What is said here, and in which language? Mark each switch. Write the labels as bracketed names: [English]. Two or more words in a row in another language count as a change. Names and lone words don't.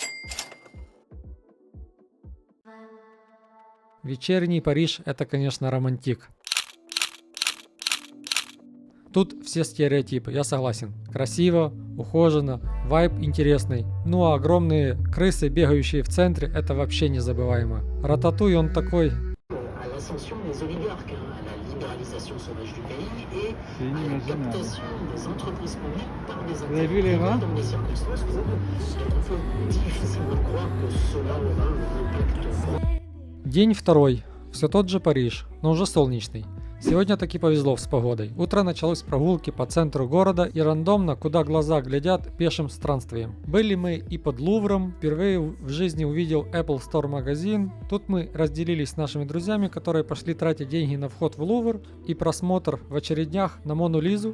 [Russian] Вечерний Париж — это, конечно, романтик. Тут все стереотипы, я согласен. Красиво, ухоженно, вайб интересный. Ну а огромные крысы, бегающие в центре, это вообще незабываемо. Рататуй он такой. [French] l'ascension des oligarques, à la libéralisation sauvage du pays et à la captation des entreprises publiques par des avez vu les intérêts rats dans des circonstances où il est un peu difficile de croire que cela aura un impact. [Russian] День второй. Все тот же Париж, но уже солнечный. Сегодня таки повезло с погодой. Утро началось с прогулки по центру города и рандомно, куда глаза глядят, пешим странствием. Были мы и под Лувром, впервые в жизни увидел Apple Store магазин. Тут мы разделились с нашими друзьями, которые пошли тратить деньги на вход в Лувр и просмотр в очередях на Мону Лизу.